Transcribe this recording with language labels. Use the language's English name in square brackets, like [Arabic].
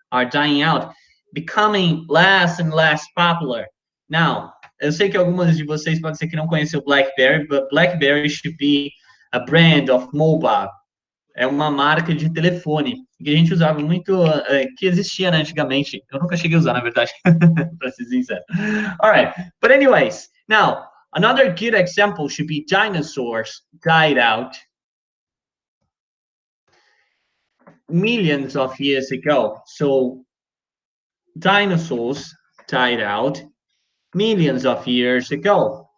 [English] Are dying out, becoming less and less popular. Now, [Portuguese] eu sei que algumas de vocês podem ser que não conhecem o BlackBerry, [English] but BlackBerry should be a brand of mobile. [Portuguese] É uma marca de telefone que a gente usava muito, que existia, né, antigamente. Eu nunca cheguei a usar, na verdade, para ser sincero. [English] All right, but anyways, now another good example should be dinosaurs died out millions of years ago. So dinosaurs died out millions of years ago.